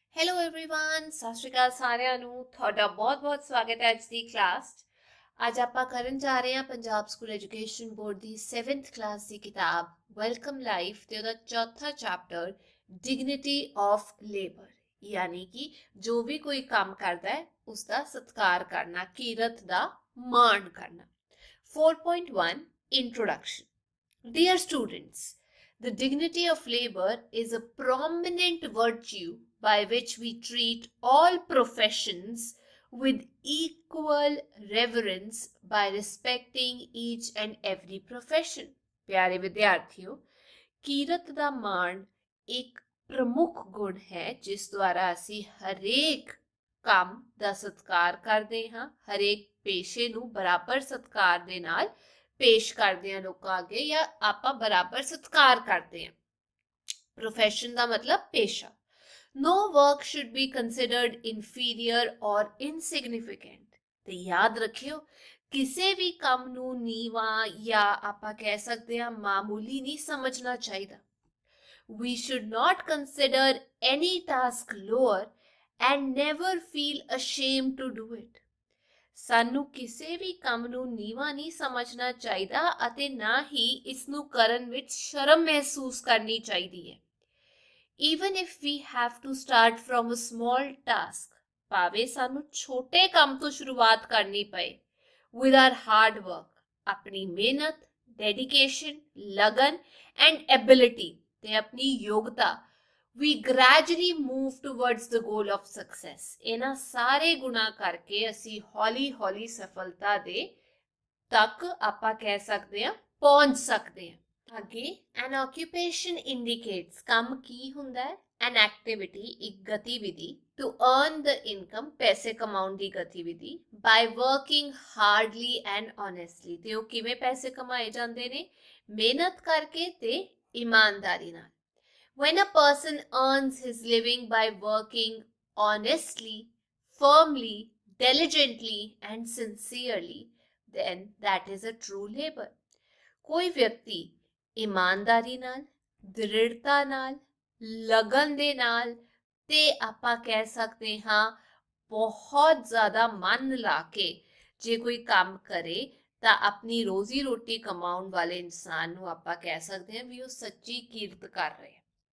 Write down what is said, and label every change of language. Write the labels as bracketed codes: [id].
[en] hello everyone, [pa] सत श्री अकाल ਸਾਰਿਆਂ ਨੂੰ। ਤੁਹਾਡਾ ਬਹੁਤ-ਬਹੁਤ ਸਵਾਗਤ ਹੈ ਅੱਜ ਦੀ ਕਲਾਸ 'ਚ। ਅੱਜ ਆਪਾਂ ਕਰਨ ਜਾ ਰਹੇ ਹਾਂ ਪੰਜਾਬ ਸਕੂਲ ਐਜੂਕੇਸ਼ਨ ਬੋਰਡ ਦੀ 7th ਕਲਾਸ ਦੀ ਕਿਤਾਬ ਵੈਲਕਮ ਲਾਈਫ ਤੇ ਉਹਦਾ ਚੌਥਾ ਚੈਪਟਰ ਡਿਗਨਿਟੀ ਆਫ ਲੇਬਰ, ਯਾਨੀ ਕਿ ਜੋ ਵੀ ਕੋਈ ਕੰਮ ਕਰਦਾ ਹੈ ਉਸ ਦਾ ਸਤਿਕਾਰ ਕਰਨਾ, ਕੀਰਤ ਦਾ ਮਾਣ ਕਰਨਾ। [en] 4.1 Introduction. Dear students, the dignity of labor is a prominent virtue by which we treat all professions with equal reverence by respecting each and every profession. [pa] प्यारे विद्यार्थियों, ਕੀਰਤ ਦਾ ਮਾਣ ਇੱਕ ਪ੍ਰਮੁੱਖ ਗੁਣ ਹੈ ਜਿਸ ਦੁਆਰਾ ਅਸੀਂ ਹਰੇਕ ਕੰਮ ਦਾ ਸਤਿਕਾਰ ਕਰਦੇ ਹਾਂ, ਹਰੇਕ ਪੇਸ਼ੇ ਨੂੰ ਬਰਾਬਰ ਸਤਿਕਾਰ ਦੇ ਨਾਲ ਪੇਸ਼ ਕਰਦੇ ਹਾਂ ਲੋਕਾਂ ਅੱਗੇ, ਜਾਂ ਆਪਾਂ ਬਰਾਬਰ ਸਤਿਕਾਰ ਕਰਦੇ ਹਾਂ। ਪ੍ਰੋਫੈਸ਼ਨ ਦਾ ਮਤਲਬ ਪੇਸ਼ਾ। [en] No work should be considered inferior or insignificant. [pa] ਤੇ ਯਾਦ ਰੱਖਿਓ, ਕਿਸੇ ਵੀ ਕੰਮ ਨੂੰ ਨੀਵਾਂ ਜਾਂ ਆਪਾਂ ਕਹਿ ਸਕਦੇ ਹਾਂ ਮਾਮੂਲੀ ਨਹੀਂ ਸਮਝਣਾ ਚਾਹੀਦਾ। [en] We should not consider any task lower and never feel ashamed to do it. [pa] ਸਾਨੂੰ ਕਿਸੇ ਵੀ ਕੰਮ ਨੂੰ ਨੀਵਾਂ ਨਹੀਂ ਸਮਝਣਾ ਚਾਹੀਦਾ ਅਤੇ ਨਾ ਹੀ ਇਸ ਨੂੰ ਕਰਨ ਵਿੱਚ ਸ਼ਰਮ ਮਹਿਸੂਸ ਕਰਨੀ ਚਾਹੀਦੀ ਹੈ। [en] Even if we have to start from a small task, [pa] ਭਾਵੇਂ ਸਾਨੂੰ ਛੋਟੇ ਕੰਮ ਤੋਂ ਸ਼ੁਰੂਆਤ ਕਰਨੀ ਪਏ, [en] with our hard work, [pa] ਆਪਣੀ ਮਿਹਨਤ, [en] dedication, ਲਗਨ and ability [pa] ਤੇ ਆਪਣੀ ਯੋਗਤਾ, [en] we gradually move towards the goal of success. [pa] ਇਹਨਾਂ ਸਾਰੇ ਗੁਣਾ ਕਰਕੇ ਅਸੀਂ ਹੌਲੀ-ਹੌਲੀ ਸਫਲਤਾ ਦੇ ਤੱਕ ਆਪਾਂ ਕਹਿ ਸਕਦੇ ਹਾਂ ਪਹੁੰਚ ਸਕਦੇ ਹਾਂ। ਅੱਗੇ [en] an occupation indicates [pa] ਕੰਮ ਕੀ ਹੁੰਦਾ ਹੈ? [en] an activity, [pa] ਇੱਕ ਗਤੀਵਿਧੀ, [en] to earn the income, [pa] ਪੈਸੇ ਕਮਾਉਣ ਦੀ ਗਤੀਵਿਧੀ, [en] by working hardly and honestly, [pa] ਤੇ ਉਹ ਕਿਵੇਂ ਪੈਸੇ ਕਮਾਏ ਜਾਂਦੇ ਨੇ? ਮਿਹਨਤ ਕਰਕੇ ਤੇ ਇਮਾਨਦਾਰੀ ਨਾਲ। [en] When a person earns his living by working honestly, firmly, diligently and sincerely, then that is a true labor. [pa] ਕੋਈ ਵਿਅਕਤੀ ਇਮਾਨਦਾਰੀ ਨਾਲ, ਦ੍ਰਿੜਤਾ ਨਾਲ, ਲਗਨ ਦੇ ਨਾਲ ਤੇ ਆਪਾਂ ਕਹਿ ਸਕਦੇ ਹਾਂ ਬਹੁਤ ਜ਼ਿਆਦਾ ਮਨ ਲਾ ਕੇ ਜੇ ਕੋਈ ਕੰਮ ਕਰੇ ਤਾਂ ਆਪਣੀ ਰੋਜ਼ੀ ਰੋਟੀ ਕਮਾਉਣ ਵਾਲੇ ਇਨਸਾਨ ਨੂੰ ਆਪਾਂ ਕਹਿ ਸਕਦੇ ਹਾਂ ਵੀ ਉਹ ਸੱਚੀ ਕੀਰਤ ਕਰ ਰਿਹਾ ਹੈ।